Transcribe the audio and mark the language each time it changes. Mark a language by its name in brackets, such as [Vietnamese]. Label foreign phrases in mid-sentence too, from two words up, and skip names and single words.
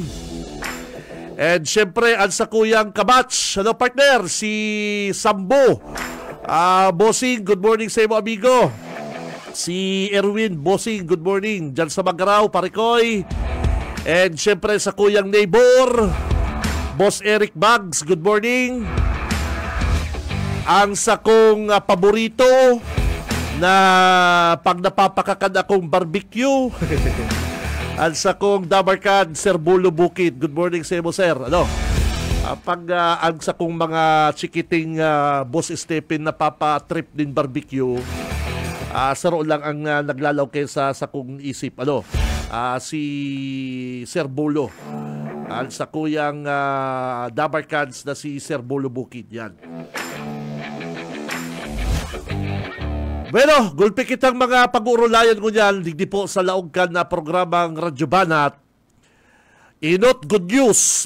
[Bikol] And syempre al sa kuyang kabats, partner, si Sambo. Bossing, [English] good morning [Bikol] sa imo amigo. Si Erwin, bossing, [English] good morning [Bikol] dyan sa Magaraw, Parikoy. And syempre sa kuyang neighbor, Boss Eric Bags, [English] good morning. [Bikol] Ang sa kong paborito na pag napapakakan akong barbecue, ang sa kong Dabarkad, Sir Bulo Bukid, [English] good morning [Bikol] sa imo, sir. Pag ang sa kong mga chikiting Boss Stephen na papatrip din barbecue, saro lang ang naglalaw kayo sa kong isip. Si Sir Bolo. Sa kuyang Dabarkads na si Sir Bolo Bukid. Yan. Bueno, gulpi kitang mga pag-uurulayan ko niyan. Digdi po sa laongkan na programang Radyo Banat. Inot good news.